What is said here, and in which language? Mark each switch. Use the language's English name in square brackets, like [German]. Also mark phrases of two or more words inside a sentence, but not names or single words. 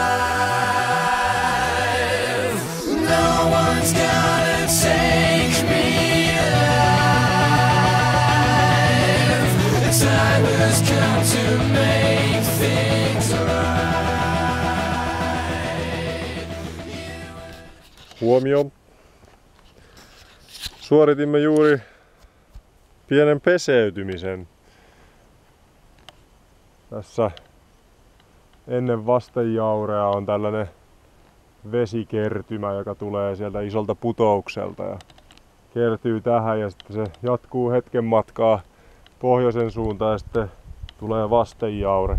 [English] No one's gonna take me alive. The time has come to make things right. [Finnish] Huomio. Suoritimme juuri pienen peseytymisen. Tässä ennen vastenjaurea on tällainen vesikertymä, joka tulee sieltä isolta putoukselta ja kertyy tähän ja sitten se jatkuu hetken matkaa pohjoisen suuntaan ja sitten tulee vastenjaure.